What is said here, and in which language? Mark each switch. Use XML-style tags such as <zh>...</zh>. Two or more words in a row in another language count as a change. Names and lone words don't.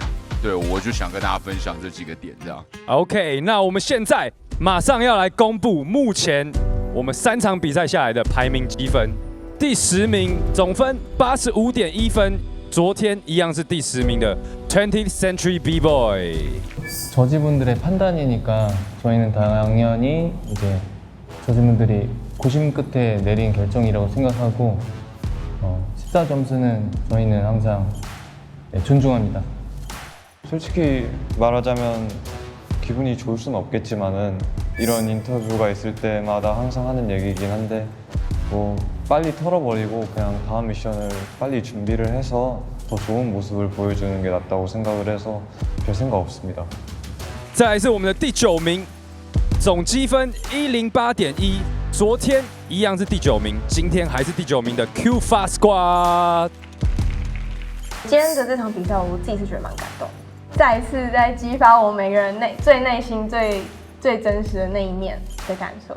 <zh>对，我就想跟大家分享这几个点，这样。 OK， 那我们现在马上要来公布目前我们3场比赛下来的排名积分。第10名总分85.1分，昨天一样是第10名的 20th Century B-Boy。</zh> <ko>저지분들의 판단이니까 저희는 당연히 이제 저지분들이 고심 끝에 내린 결정이라고 생각하고 14점수는 저희는 항상 존중합니다. 솔직히 말하자면 기분이 좋을 수는 없겠지만은 이런 인터뷰가 있을 때마다 항상 하는 얘기이긴 한데 뭐 빨리 털어버리고 그냥 다음 미션을 빨리 준비를 해서 더 좋은 모습을 보여주는 게 낫다고 생각을 해서 별 생각 없습니다.</ko> <zh>再来是我们的第9名，总积分108.1，昨天一样是第9名，今天还是第9名的 Q-Fa Squad。今天的这场比赛，我自己是觉得蛮感动，再一次在激发我每个人最内心最真实的那一面的感受。</zh>